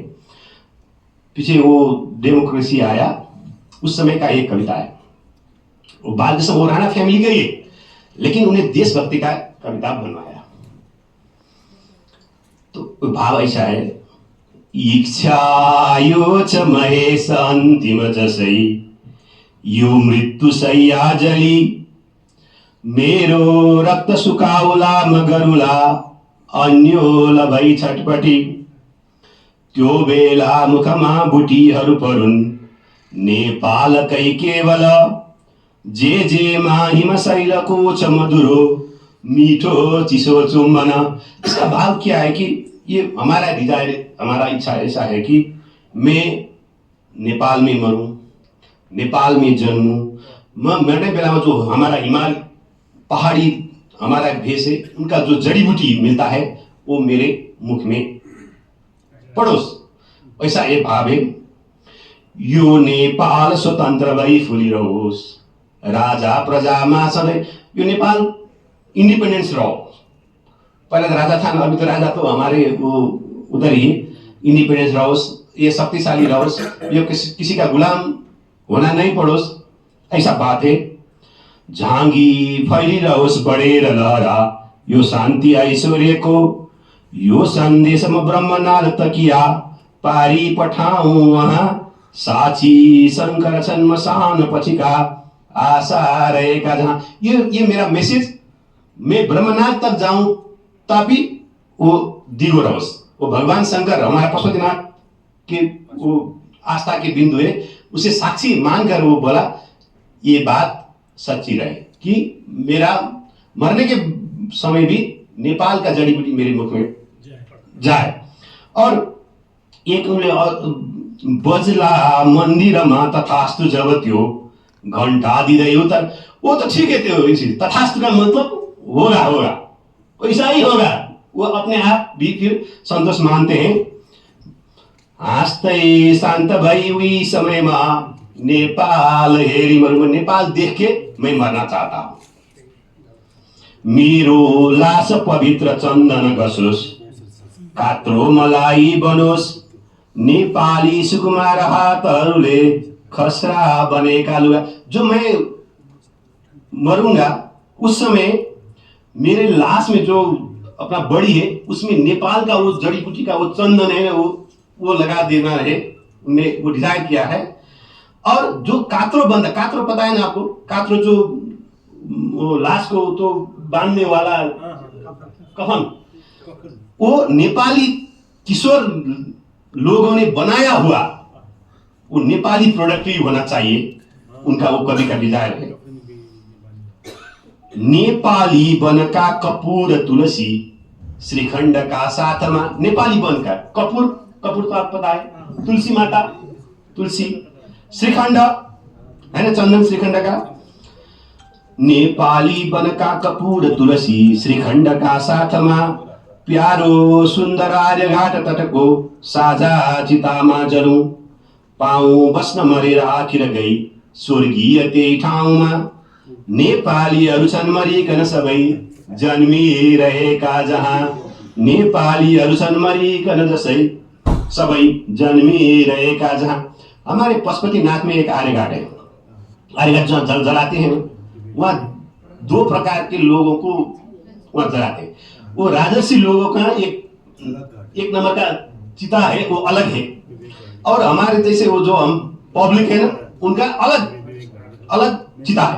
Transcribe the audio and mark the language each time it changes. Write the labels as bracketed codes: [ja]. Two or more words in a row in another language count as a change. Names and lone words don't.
[hi] पीछे वो डेमोक्रेसी आया, उस समय का एक कविता है। वो बाल वो राणा फैमिली का ही है, लेकिन उन्हें देशभक्ति का कविता बनवाया। तो भाव ऐसा है, [ne] इच्छा यो छ महेश अन्तिम जसै, यो मृत्यु सैया जली, मेरो रक्त सुकाउला म गरुला, अन्योल भई छटपटी। त्यो बेला मुखमा बुटीहरू परुन्, नेपालकै केवल, जे मा हिमशैलको छ मधुरो, मीठो चिसो चुम्बन। [hi] इसका भाव क्या है कि ये हमारा डिजायर, हमारा इच्छा ऐसा है कि मैं नेपाल में मरूं, नेपाल में जन्मूं। मैं मरने बेला में जो हमारा हिमाल पहाड़ी हमारा भेष है, उनका जो जड़ी बूटी मिलता है वो मेरे मुख में पड़ोस। ऐसा एक भाव है। [ne] यो नेपाल स्वतन्त्र भई फुलिरहोस्, राजा प्रजामा सधैँ। यो नेपाल इंडिपेंडेंस रहो। [hi] पहले तो राजा था, अभी तो राजा तो हमारे वो उधर ही। इंडिपेंडेंस रहोस्, ये शक्तिशाली रहोस्, यो किसी का गुलाम होना नहीं पड़ोस। ऐसा बात है। [ne] झांगी फैलिरहोस् बढेर लहरा, यो शान्ति ऐश्वर्यको, यो सन्देश म ब्रह्मनाथ तकिया, पारी पठाऊं वहाँ, साची शंकर छन् मसान पछिका, आशा रहेका जहाँ। [hi] ये मेरा मैसेज, मैं ब्रह्मनाथ तक जाऊं ताकि वो दिगो रहोस्। वो भगवान शंकर हमारे पशुपतिनाथ के वो आस्था के बिंदु है, उसे साक्षी मानकर वो बोला ये बात सच्ची रहे कि मेरा मरने के समय भी नेपाल का जड़ी बूटी मेरे मुख में जाए। [ne] और एक उनले बजला मन्दिरमा तथास्तु जब त्यो घंटा दिँदै उतर। [hi] वो तो ठीक है, त्यो तथास्तु का मतलब होगा वैसा ही होगा। वो अपने आप भी फिर संतोष मानते हैं। [ne] हाँस्दै शान्त भई उही समयमा नेपाल हेरी मरू। [hi] नेपाल देख के मैं मरना चाहता हूं। [ne] मेरो लास पवित्र चन्दन घसोस्, कात्रो मलाई बनोस्, नेपाली सुकुमार हातहरूले खसरा बनेका लुगा। [hi] जो मैं मरूंगा उस समय मेरे लाश में जो अपना बड़ी है उसमें नेपाल का वो जड़ी बूटी का वो चंदन है वो लगा देना है, उन्होंने वो डिजाइन किया है। और जो कात्रो बंधा, कात्रो पता है ना आपको, कात्रो जो वो लाश को तो बांधने वाला कफन, वो नेपाली किशोर लोगों ने बनाया हुआ, वो नेपाली प्रोडक्ट ही होना चाहिए, उनका वो कवि का डिजायर है। [ne] नेपाली बनका कपूर तुलसी, श्रीखंड का साथमा। नेपाली बनका कपूर, [hi] कपूर तो आप पता है, तुलसी माता, तुलसी, श्रीखंड है ना, चंदन श्रीखंड का। [ne] नेपाली बनका कपूर तुलसी, श्रीखंड का साथमा, प्यारो सुन्दर आर्य घाट तटको साझा चितामा जलौं, पाऊँ बस्न मरेर आखिर गई स्वर्गीय त्यही ठाउँमा। नेपालीहरू छन् मरिकन सबै जन्मिरहेका जहाँ, नेपालीहरू छन् मरिकन जसै सबै जन्मिरहेका जहाँ। [hi] हमारे पशुपतिनाथ में एक आर्यघाट है, आर्यघाट जहाँ जलाते हैं, वहाँ दो प्रकार के लोगों को वहाँ जलाते हैं। वो राजसी लोगों का एक नंबर का चिता है, वो अलग है, और हमारे जैसे वो जो हम पब्लिक है ना, उनका अलग अलग चिता है।